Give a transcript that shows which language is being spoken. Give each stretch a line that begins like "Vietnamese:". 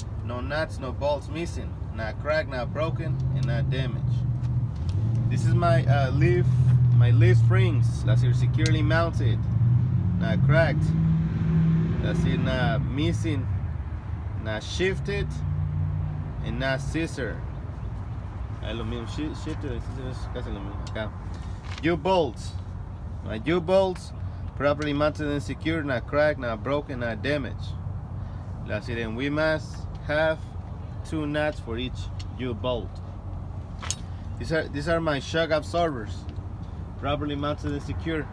English: No nuts, no bolts missing. Not cracked, not broken, and not damaged. This is my leaf springs. That's here securely mounted. Not cracked. That's it, not missing, not shifted, and not scissor.
Spanish: Es lo mismo,
English: shifted and scissor
Spanish: es casi lo mismo. Acá. U-bolts.
English: My U-bolts properly mounted and secure, not cracked, not broken, not damaged. That's it, and we must have 2 nuts for each U-bolt. These are my shock absorbers, properly mounted and secure.